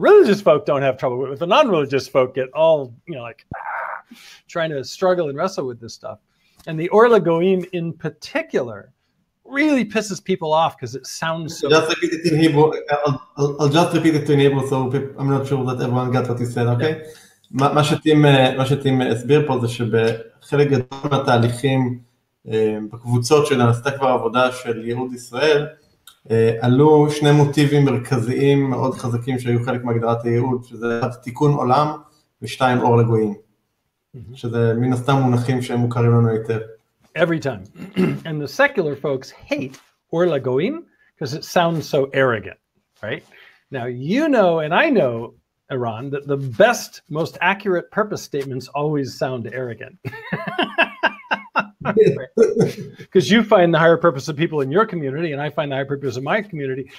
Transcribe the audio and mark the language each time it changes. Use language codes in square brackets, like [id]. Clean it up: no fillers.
[en] The religious folk don't have trouble with it. The non-religious folk get all, you know, like trying to struggle and wrestle with this stuff. And the Orla Goim in particular really pisses people off because it sounds so... Just repeat it in Hebrew. I'll just repeat it in Hebrew, so I'm not sure that everyone got what you said, okay? [he] מה שטים הסביר פה זה שבחלק גדול מהתהליכים בקבוצות שנעשתה כבר עבודה של ייעוד ישראל, עלו שני מוטיבים מרכזיים מאוד חזקים שהיו חלק מהגדרת הייעוד, שזה תיקון עולם ושתיים אור לגויים. שזה מן הסתם מונחים שהם מוכרים לנו היטב. [en] Every time. And the secular folks hate Orla Goim because it sounds so arrogant, right? Now, you know, and I know, Eran, that the best, most accurate purpose statements always sound arrogant. Because you find the higher purpose of people in your community, and I find the higher purpose of my community.